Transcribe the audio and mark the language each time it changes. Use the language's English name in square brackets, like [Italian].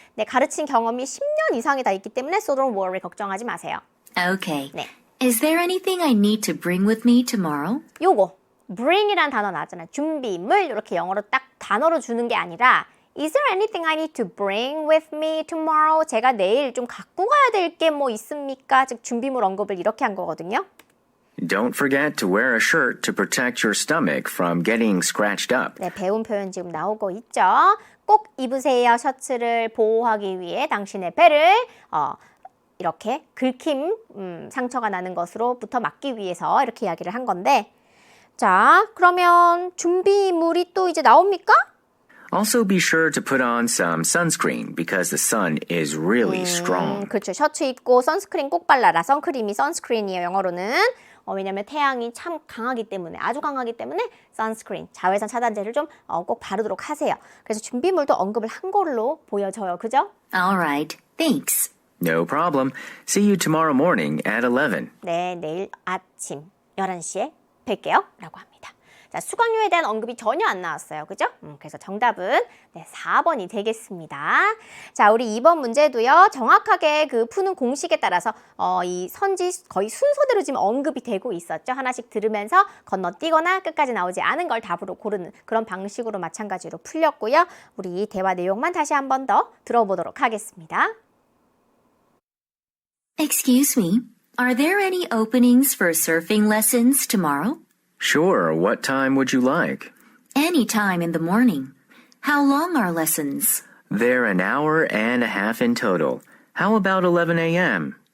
[Korean] 네, 가르친 경험이 10년 이상이 다 있기 때문에 [English] so don't worry, [Korean] 걱정하지 마세요. [English] Okay. [Korean] 네. [English] Is there anything I need to bring with me tomorrow? [Korean] 요거 bring이란 단어 나왔잖아요. 준비물 이렇게 영어로 딱 단어로 주는 게 아니라 [English] Is there anything I need to bring with me tomorrow? [Korean] 제가 내일 좀 갖고 가야 될 게 뭐 있습니까? 즉 준비물 언급을 이렇게 한 거거든요. [English] Don't forget to wear a shirt to protect your stomach from getting scratched up. [Korean] 네, 배운 표현 지금 나오고 있죠. 꼭 입으세요. 셔츠를 보호하기 위해 당신의 배를 이렇게 긁힘, 상처가 나는 것으로부터 막기 위해서 이렇게 이야기를 한 건데 자, 그러면 준비물이 또 이제 나옵니까? [English] Also be sure to put on some sunscreen because the sun is really strong. [Korean] 그렇죠. 셔츠 입고 선스크린 꼭 발라라. 선크림이 선스크린이에요. 영어로는. 왜냐면 태양이 참 강하기 때문에 아주 강하기 때문에 선스크린, 자외선 차단제를 좀 꼭 바르도록 하세요. 그래서 준비물도 언급을 한 걸로 보여져요. 그죠? [English] All right. Thanks. No problem. See you tomorrow morning at 11. [Korean] 네, 내일 아침 11시에 뵐게요. 라고 합니다. 자, 수강료에 대한 언급이 전혀 안 나왔어요. 그죠? 그래서 정답은 네, 4번이 되겠습니다. 자, 우리 2번 문제도요. 정확하게 그 푸는 공식에 따라서 이 선지 거의 순서대로 지금 언급이 되고 있었죠. 하나씩 들으면서 건너뛰거나 끝까지 나오지 않은 걸 답으로 고르는 그런 방식으로 마찬가지로 풀렸고요. 우리 이 대화 내용만 다시 한 번 더 들어보도록 하겠습니다. [English] Excuse me. Are there any openings for surfing lessons tomorrow? Sure, what time would you like? Anytime in the morning. How long are lessons? They're an hour and a half in total. How about 11 a.m.?